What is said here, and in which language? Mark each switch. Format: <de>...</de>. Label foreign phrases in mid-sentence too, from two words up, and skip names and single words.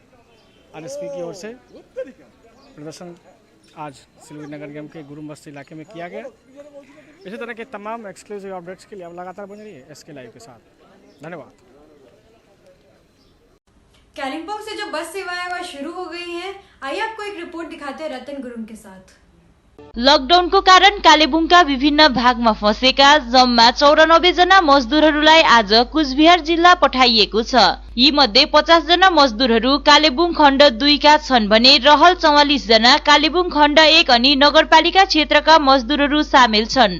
<hi>आरएसपी की ओर से प्रदर्शन आज सिलीगुड़ी नगर निगम के गुरुम बस्ती इलाके में किया गया। इसी तरह के तमाम</hi> <en>exclusive updates</en> <hi>के लिए आप लगातार बने रहिए SK लाइव के साथ। धन्यवाद। कालिम्पोंग से जो बस सेवाएं वह शुरू हो गई हैं। आइए आपको एक रिपोर्ट दिखाते हैं रतन गुरुङ के साथ।</hi> <ne>लकडाउनको कारण कालेबुङका विभिन्न भागमा फँसेका जम्मा 94 जना मजदुरहरूलाई आज कुचबिहार जिल्ला पठाइएको छ। यी मध्ये 50 जना मजदुरहरू कालेबुङ खण्ड 2 का छन् भने रहल 44 जना कालेबुङ खण्ड 1 अनि नगरपालिका क्षेत्रका मजदुरहरू सामेल छन्।</ne>